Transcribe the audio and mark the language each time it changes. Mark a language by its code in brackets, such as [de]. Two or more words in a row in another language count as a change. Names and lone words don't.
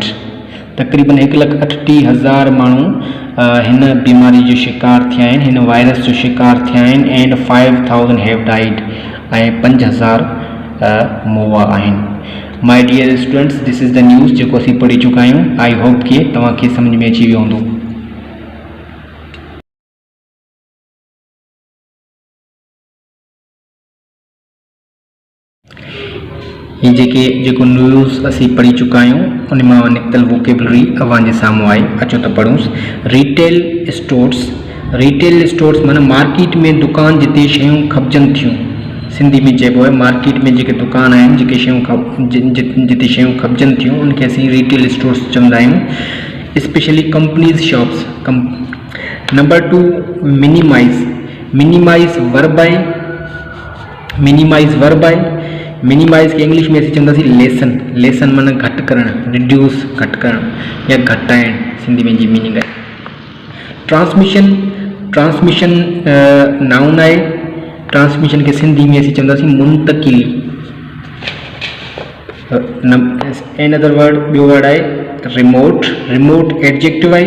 [sd] तक़रीबन 1,38,000 माण्हू हिन बीमारी जो शिकार थिया आहिनि, हिन वायरस जो शिकार थिया आहिनि। [en] and 5,000 have died, [sd] ऐं 5,000 मुआ आहिनि। [en] my dear students, this is the news [sd] जेको असीं पढ़ी चुका आहियूं। [en] I hope [sd] कि तव्हांखे सम्झ में अची वियो हूंदो। ही जेको न्यूज़ असीं पढ़ी चुका आहियूं उन मां निकितल वोकेबलरी अव्हांजे साम्हूं आहे। अचो त पढ़ूंसि। [en] retail stores [sd] माना मार्केट में दुकान जिते शयूं खपजनि थियूं। सिंधी में चइबो आहे मार्केट में जेके दुकान आहिनि, जेके शयूं जिते शयूं खपजनि थियूं उनखे असीं [en] retail stores [sd] चवंदा आहियूं। [en] specially companies shops. number 2, minimize verb आहे। [sd] मिनिमाइज़ के इंग्लिश में असीं चवंदासीं लेसन माना घटि करणु, रिड्यूस घटि करणु या घटाइणु, सिंधी में जी मीनिंग आहे। [en] transmission noun आहे। [sd] ट्रांसमिशन के सिंधी में असीं चवंदासीं मुंतकिली। [en] another word, [sd] ॿियो वर्ड आहे [en] remote adjective [sd] आहे।